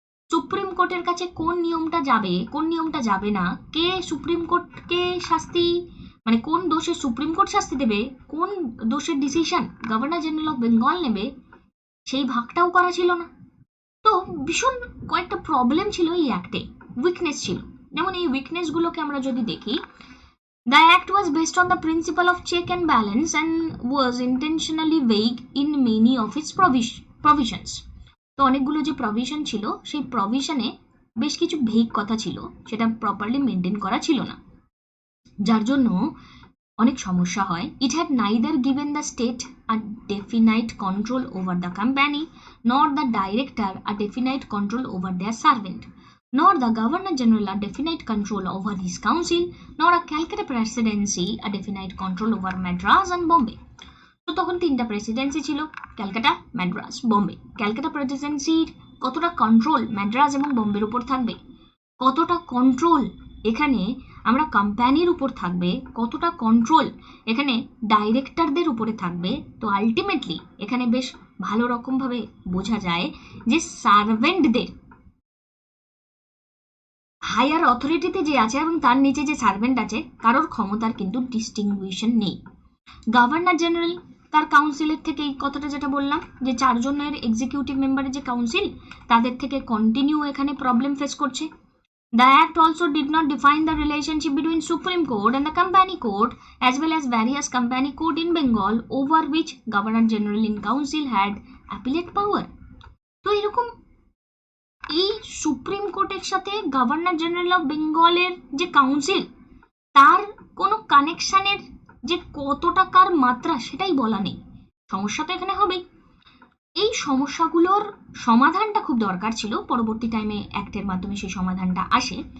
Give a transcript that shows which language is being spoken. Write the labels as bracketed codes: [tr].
[bn] Supreme কোর্টের কাছে কোন নিয়মটা যাবে, কোন নিয়মটা যাবে না, কে সুপ্রিম কোর্টকে শাস্তি, মানে কোন দোষে সুপ্রিম কোর্ট শাস্তি দেবে, কোন দোষের decision governor general of Bengal নেবে, সেই ভাগটাও করা ছিল না। তো ভীষণ কয়েকটা প্রবলেম ছিল এই অ্যাক্টে, উইকনেস ছিল। যেমন এই উইকনেসগুলোকে আমরা যদি দেখি, [en] The act was based on the principle of check and balance and was intentionally vague in many of its provisions. [bn] তো অনেকগুলো যে প্রভিশন ছিল, সেই প্রভিশনে বেশ কিছু ভেগ কথা ছিল, সেটা প্রপারলি মেনটেন করা ছিল না, যার জন্য অনেক সমস্যা হয়। [en] It had neither given the state a definite control over the company, nor the director a definite control over their servant, nor the Governor General a definite control over his council, nor a Calcutta Presidency a definite control over Madras and Bombay. [bn] তো তখন 3টা Presidency ছিল, ক্যালকাটা, ম্যাড্রাস, বম্বে। ক্যালকাটা প্রেসিডেন্সির কতটা control Madras এবং বম্বের উপর থাকবে, কতটা কন্ট্রোল এখানে আমরা কোম্পানির উপর থাকবে, কতটা কন্ট্রোল এখানে ডাইরেক্টরদের উপরে থাকবে। তো আলটিমেটলি এখানে বেশ ভালো রকমভাবে বোঝা যায় যে সার্ভেন্টদের, হায়ার অথরিটিতে যে আছে এবং তার নিচে যে সার্ভেন্ট আছে, কারোর ক্ষমতার কিন্তু ডিস্টিংগুইশন নেই। গভর্নর জেনারেল তার কাউন্সিলের থেকে, এই কথাটা যেটা বললাম যে 4 জনের এক্সিকিউটিভ মেম্বারের যে কাউন্সিল, তাদের থেকে কন্টিনিউ এখানে প্রবলেম ফেস করছে। [en] The Act also did not define the relationship between Supreme Court and the Company Court, as well as various Company Court in Bengal, over which Governor General in Council had appellate power. [bn] তো এরকম এই supreme কোর্টের সাথে governor general of বেঙ্গলের যে council, তার কোনো কানেকশনের যে কত টাকার মাত্রা সেটাই বলা নেই। সমস্যা তো এখানে হবেই। এই সমস্যাগুলোর সমাধানটা খুব দরকার ছিল, পরবর্তী টাইমে অ্যাক্টের মাধ্যমে সেই সমাধানটা আসে।